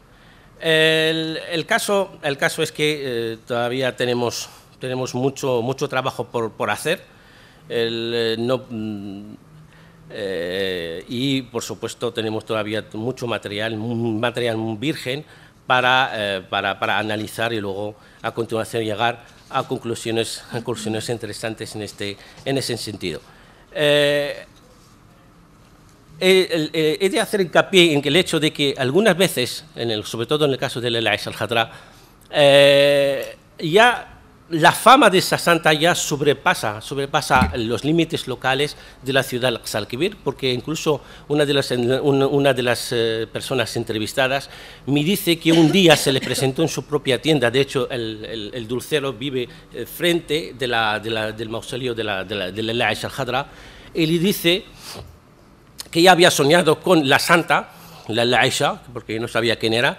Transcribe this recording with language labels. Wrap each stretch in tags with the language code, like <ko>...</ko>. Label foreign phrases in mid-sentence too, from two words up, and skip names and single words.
<es>El caso es que todavía tenemos mucho trabajo por hacer, y por supuesto tenemos todavía mucho material virgen para analizar y luego a continuación llegar a conclusiones interesantes en ese sentido. He de hacer hincapié en el hecho de que algunas veces, sobre todo en el caso de la Aisha al-Hadra, ya la fama de esa santa ya sobrepasa los límites locales de la ciudad de Al-Kibir, porque incluso una de las personas entrevistadas me dice que un día se le presentó en su propia tienda. De hecho, el dulcero vive frente del mausoleo de la Aisha al-Hadra, y le dice que ya había soñado con la santa, la Aisha, porque no sabía quién era.</es>